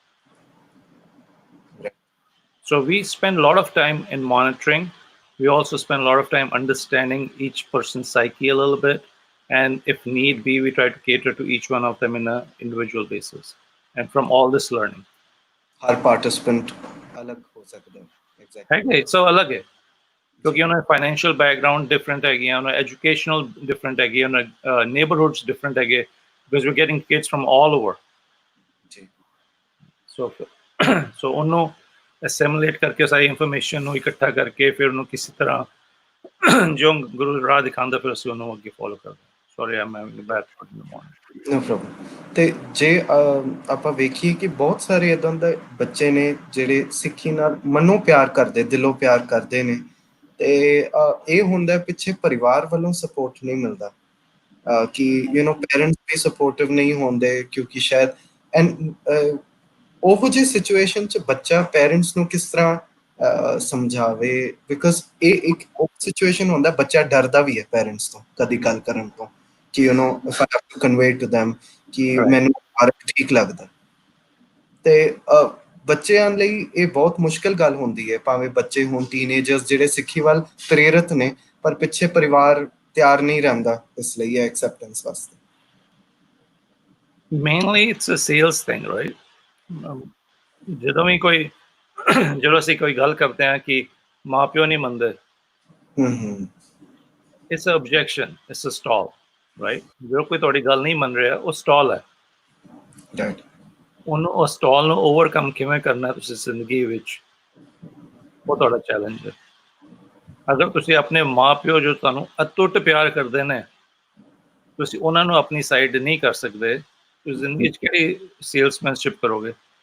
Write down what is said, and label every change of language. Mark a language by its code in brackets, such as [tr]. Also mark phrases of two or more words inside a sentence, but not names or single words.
[en] So we spend a lot of time in monitoring. We also spend a lot of time understanding each person's psyche a little bit, and if need be, we try to cater to each one of them in an individual basis. And from all this learning, [hi] हर participant अलग हो सकता है. [en] Exactly. So [hi] अलग है, क्योंकि उन्हें [en] financial background different [hi] है, उन्हें [en] educational different [hi] है, उन्हें [en] neighborhoods different है, because we're getting kids from all over. [pa] So [hi] उन्हों assimilate करके सारी [pa] information ਨੂੰ ਇਕੱਠਾ ਕਰਕੇ ਫਿਰ ਉਹਨੂੰ ਕਿਸੇ ਤਰ੍ਹਾਂ ਜੋ ਗੁਰੂ ਰਾਹ ਦਿਖਾਉਂਦਾ ਫਿਰ ਅਸੀਂ ਉਹਨੂੰ ਅੱਗੇ ਫੋਲੋ ਕਰਦੇ. [en] Sorry, I'm having a bad thought in the morning. No problem. [pa] ਤੇ ਜੇ ਆਪਾਂ ਵੇਖੀਏ ਕਿ ਬਹੁਤ ਸਾਰੇ ਇਦਾਂ ਦੇ ਬੱਚੇ ਨੇ ਜਿਹੜੇ ਸਿੱਖੀ ਨਾਲ ਮਨੋਂ ਪਿਆਰ ਕਰਦੇ, ਦਿਲੋਂ ਪਿਆਰ ਕਰਦੇ ਨੇ, ਤੇ ਇਹ ਹੁੰਦਾ ਪਿੱਛੇ ਪਰਿਵਾਰ ਵੱਲੋਂ ਸਪੋਰਟ ਨਹੀਂ ਮਿਲਦਾ, ਕਿ ਪੇਰੈਂਟਸ ਵੀ ਸਪੋਰਟਿਵ ਨਹੀਂ ਹੁੰਦੇ, ਕਿਉਂਕਿ ਸ਼ਾਇਦ ਉਹੋ ਜਿਹੀ ਸਿਚੁਏਸ਼ਨ 'ਚ ਬੱਚਾ ਪੇਰੈਂਟਸ ਨੂੰ ਕਿਸ ਤਰ੍ਹਾਂ ਸਮਝਾਵੇ, ਬਿਕੋਜ਼ ਇਹ ਇੱਕ ਸਿਚੁਏਸ਼ਨ ਹੁੰਦਾ ਬੱਚਾ ਡਰਦਾ ਵੀ ਹੈ ਪੇਰੈਂਟਸ ਤੋਂ ਕਦੀ ਗੱਲ ਕਰਨ ਤੋਂ, ਕਿ [en] if I have to convey to them [pa] ਕਿ ਮੈਨੂੰ ਠੀਕ ਲੱਗਦਾ. ਤੇ ਬੱਚਿਆਂ ਲਈ ਇਹ ਬਹੁਤ ਮੁਸ਼ਕਿਲ ਗੱਲ ਹੁੰਦੀ ਹੈ, ਭਾਵੇਂ ਬੱਚੇ ਹੋਣ ਟੀਨੇਜਰਸ ਜਿਹੜੇ ਸਿੱਖੀ ਵੱਲ ਪ੍ਰੇਰਿਤ ਨੇ, ਪਰ ਪਿੱਛੇ ਪਰਿਵਾਰ ਤਿਆਰ ਨਹੀਂ ਰਹਿੰਦਾ ਇਸ ਲਈ ਐਕਸੈਪਟੈਂਸ ਵਾਸਤੇ. [en] Mainly it's a sales thing, right? [pa] ਜਦੋਂ ਵੀ ਕੋਈ ਜਦੋਂ ਅਸੀਂ ਕੋਈ ਗੱਲ ਕਰਦੇ ਹਾਂ ਕਿ ਮਾਂ ਪਿਓ ਨਹੀਂ ਮੰਨਦੇ, [en] it's an objection, it's a stall, right? [pa] ਜੋ ਕੋਈ ਤੁਹਾਡੀ ਗੱਲ ਨਹੀਂ ਮੰਨ ਰਿਹਾ ਉਹ ਸਟਾਲ ਹੈ. ਉਹਨੂੰ ਉਹ ਸਟਾਲ ਨੂੰ ਓਵਰਕਮ ਕਿਵੇਂ ਕਰਨਾ ਤੁਸੀਂ ਜ਼ਿੰਦਗੀ ਵਿੱਚ, ਉਹ ਤੁਹਾਡਾ ਚੈਲੰਜ ਹੈ. ਅਗਰ ਤੁਸੀਂ ਆਪਣੇ ਮਾਂ ਪਿਓ ਜੋ ਤੁਹਾਨੂੰ ਅਟੁੱਟ ਪਿਆਰ ਕਰਦੇ ਨੇ, ਤੁਸੀਂ ਉਹਨਾਂ ਨੂੰ ਆਪਣੀ ਸਾਈਡ ਨਹੀਂ ਕਰ ਸਕਦੇ, ਤੁਸੀਂ ਜ਼ਿੰਦਗੀ 'ਚ ਕਿਹੜੀ ਸੇਲਸਮੈਨਸ਼ਿਪ ਕਰੋਗੇ?